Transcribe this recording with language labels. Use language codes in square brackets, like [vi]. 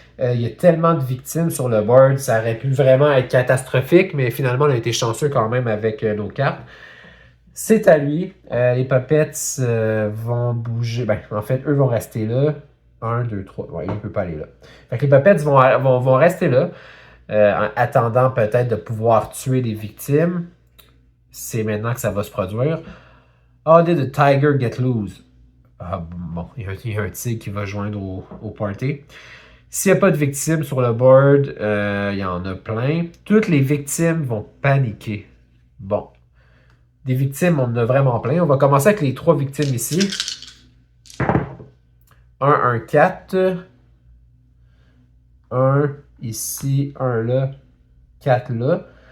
[fr] Il y a tellement de victimes sur le board, ça aurait pu vraiment être catastrophique, mais finalement, on a été chanceux quand même avec nos cartes. C'est à lui. Les puppets vont bouger. Ben, en fait, eux vont rester là. 1, 2, 3. Ouais, il ne peut pas aller là. Fait que les puppets vont rester là, en attendant peut-être de pouvoir tuer les victimes. C'est maintenant que ça va se produire. [en] How did the tiger get loose? [fr] Ah, bon, il y a un tigre qui va joindre au party. S'il n'y a pas de victimes sur le board, il y en a plein. Toutes les victimes vont paniquer. Bon. Des victimes, on en a vraiment plein. On va commencer avec les 3 victimes ici. 1, 4. 1 ici, 1 là, 4 là.